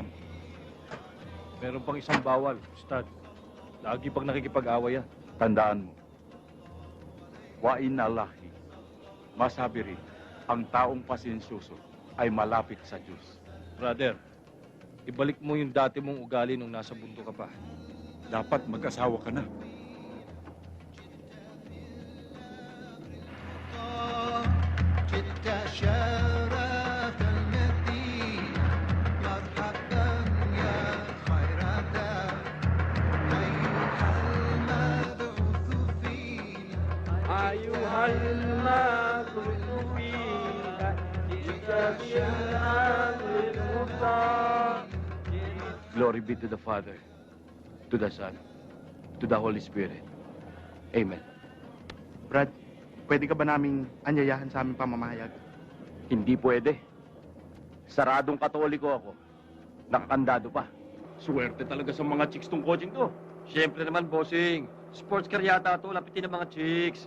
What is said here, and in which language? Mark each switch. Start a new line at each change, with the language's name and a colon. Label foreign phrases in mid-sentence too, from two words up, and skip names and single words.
Filipino: Meron pang isang bawal, Ustad. Lagi pag nakikipag-away yan. Tandaan mo,
Arabic: وإن الله,
Filipino: masabi rin, ang taong pasensyoso ay malapit sa Diyos. Brother, ibalik mo yung dati mong ugali nung nasa bundo ka pa. Dapat mag-asawa ka na.
Arabic: جئت شرف المدينة مرحبا يا خير دار أيها المبعوث فينا أيها المبعوث فينا جئت بالأمر المختار.
English: Glory be to the Father, to the Son, to the Holy Spirit. Amen.
Filipino: Brad, pwede ka ba naming anyayahan sa aming pamamahayag? Hindi pwede. Saradong katoliko ako. Nakakandado pa. Swerte talaga sa mga chicks tong coaching to. Siyempre naman, bossing. Sports car yata to, lapitin ng mga chicks.